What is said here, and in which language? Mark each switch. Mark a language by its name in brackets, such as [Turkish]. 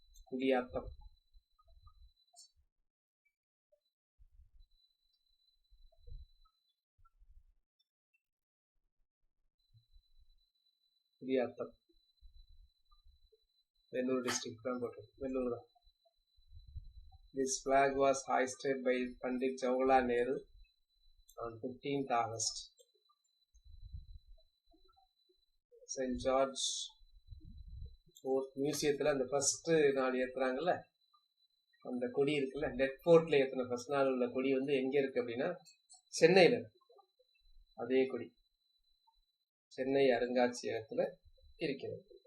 [Tamil] Gudiyatham Gudiyatham Vellur district தான் போட்டோம். வெள்ளூர் தான். [English] This flag was hoisted by Pandit Jawaharlal Nehru on 15th August. St. [Tamil] George Fort மியூசியத்தில் அந்த ஃபர்ஸ்ட் நாள் ஏற்றுறாங்கல்ல, அந்த கொடி இருக்குல்ல, டெட் ஃபோர்ட்ல ஏற்றின ஃபர்ஸ்ட் நாள் உள்ள கொடி வந்து எங்கே இருக்கு அப்படின்னா சென்னையில். அதே கொடி சென்னை அருங்காட்சியகத்தில் இருக்கிறது.